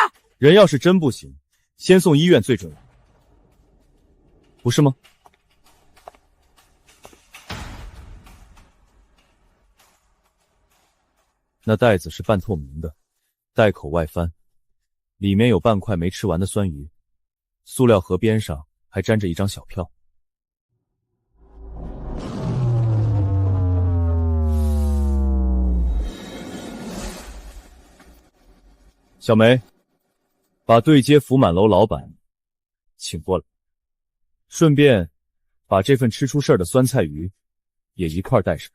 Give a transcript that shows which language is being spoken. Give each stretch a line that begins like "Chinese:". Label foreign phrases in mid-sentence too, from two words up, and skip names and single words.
Chinese: 人要是真不行，先送醫院最準，不是嗎？那袋子是半透明的，袋口外翻，裡面有半塊沒吃完的酸魚，塑料盒邊上還粘着一張小票。小梅，把對接福滿樓老闆請過來，順便把這份吃出事兒的酸菜魚也一塊帶上。